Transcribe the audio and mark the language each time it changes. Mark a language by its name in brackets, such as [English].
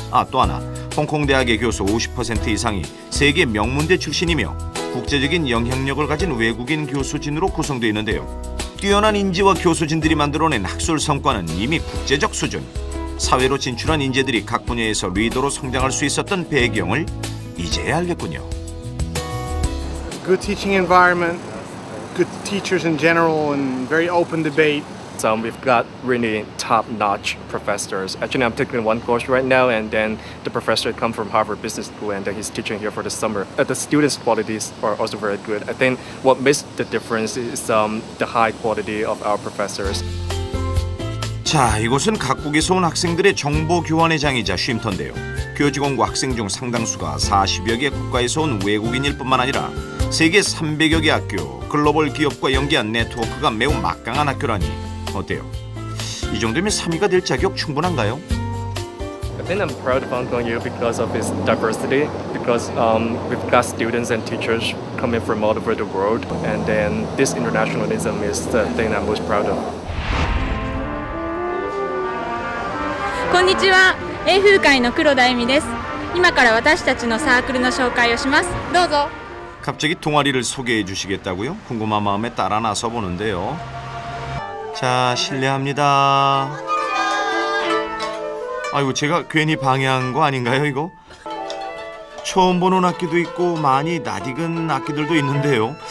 [Korean] 또 하나, 홍콩대학의 교수 50% 이상이 세계 명문대 출신이며 국제적인 영향력을 가진 외국인 교수진으로 구성되어 있는데요. 뛰어난 인지와 교수진들이 만들어낸 학술 성과는 이미 국제적 수준. 사회로 진출한 인재들이 각 분야에서 리더로 성장할 수 있었던 배경을 이제야 알겠군요. [English] Good teaching environment, good teachers in general, and very open debate. We've got really top-notch professors. Actually, I'm taking one course right now, and then the professor comes from Harvard Business School, and then he's teaching here for the summer. The students' qualities are also very good. I think what makes the difference is the high quality of our professors. [Korean] 자, 이곳은 각국에서 온 학생들의 정보 교환의 장이자 쉼터인데요. 교직원과 학생 중 상당수가 40여 개 국가에서 온 외국인일 뿐만 아니라 세계 300여 개 학교, 글로벌 기업과 연계한 네트워크가 매우 막강한 학교라니 어때요? 이 정도면 3위가 될 자격 충분한가요? [English] I think I'm proud of Hong Kong U because of its diversity, because we've got students and teachers coming from all over the world, and then this internationalism is the thing I'm most proud of. [Japanese] こんにちは、英風会の黒田恵美です。今から私たちのサークルの紹介をします。どうぞ。 [Korean] 갑자기 동아리를 소개해 주시겠다고요? 궁금한 마음에 따라 나서 보는데요. 자, 실례합니다. 아이고, 제가 괜히 방해한 거 아닌가요, 이거? 처음 보는 악기도 있고 많이 낯익은 악기들도 있는데요.